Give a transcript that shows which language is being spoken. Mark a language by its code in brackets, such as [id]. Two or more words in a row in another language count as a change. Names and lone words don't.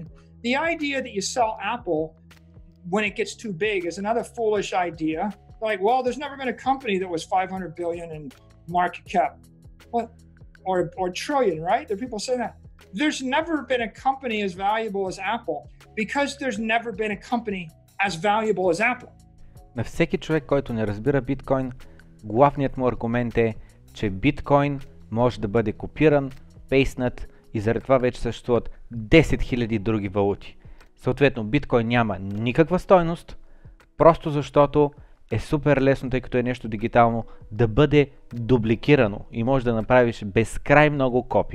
[en] The idea that you sell Apple when it gets too big is another foolish idea. Like, well, there's never been a company that was 500 billion in market cap. What? Or trillion, right? There are people saying that. There's never been a company as valuable as Apple because there's never been a company as valuable as Apple. [bg] На всеки човек, който не разбира биткоин, главният му аргумент е, че биткоин може да бъде копиран, пейснат и заради това вече съществуват 10 000 други валути. Съответно, биткоин няма никаква стойност, просто защото е супер лесно, тъй като е нещо дигитално, да бъде дубликирано и може да направиш безкрай много копия.